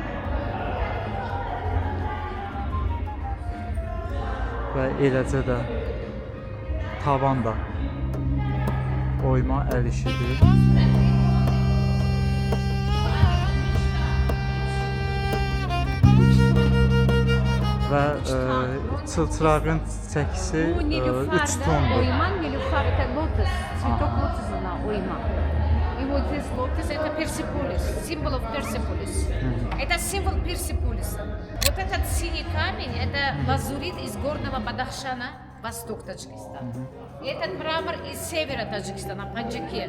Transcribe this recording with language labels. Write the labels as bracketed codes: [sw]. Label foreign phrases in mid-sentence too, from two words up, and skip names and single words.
[az] Və eləcə də tavan da oyma əl işidir. Və çılçırağın çəkisi 3 tondur. [ru] И вот здесь лотос, это Персеполис, символ Персеполис. Это символ Персеполиса. Вот этот синий камень, это лазурит из горного Бадахшана, восток Таджикистана. Этот мрамор из севера Таджикистана, Панджакен.